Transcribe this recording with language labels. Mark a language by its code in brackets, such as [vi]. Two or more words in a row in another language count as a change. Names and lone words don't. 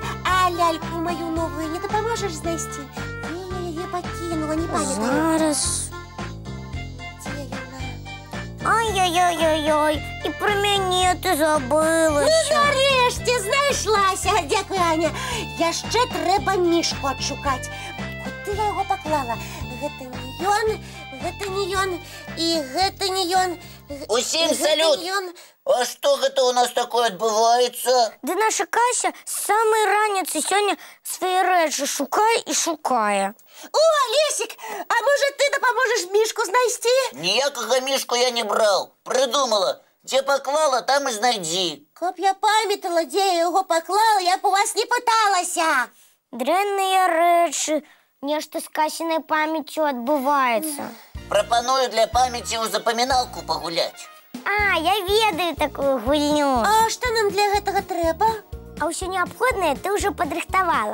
[uk] А ляльку мою нову не допоможеш знайти? Я її покинула, не пам'ятаю. Зараз. Де вона? Ай-яй-яй-яй-яй. І про мене ти забилася. Ну, нарешті знайшлася. Дякую, Аня. Я ще треба мішку відшукати. Куди я його поклала? [be] Гэта не ён, гэта не ён, і гэта не ён. Усім салют! А што гэта у нас такое адбываецца? Да наша Кася з самай раніцы сёння свае рэчы шукае і шукае. [uk] О, Лесик, а може ти допоможеш мішку знайти? [be] Ніякага мішку я не браў. Придумала. Дзе паклала, там і знайдзі. [uk] Каб я пам'ятала, де я його поклала, я б у вас не пыталася. [be] Дрэнныя рэчы. Нешта з Касінай памяццю адбываецца. Прапаную для памяці ў запаміналку пагуляць. А, я ведаю такую гульню. А што нам для гэтага трэба? А ўсё неабходнае ты ўжо падрыхтавала.